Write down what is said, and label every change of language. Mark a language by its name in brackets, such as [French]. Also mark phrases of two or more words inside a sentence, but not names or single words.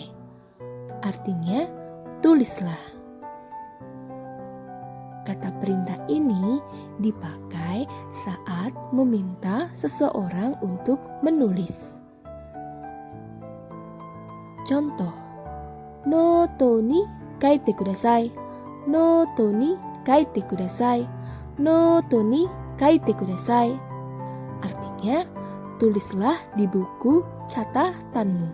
[Indonesian] Artinya, tulislah. Kata perintah ini dipakai saat meminta seseorang untuk menulis. Contoh, [Japanese] ノートに書いてください. ノートに書いてください。ノートに書いてください. [Indonesian] Artinya, tulislah di buku catatanmu.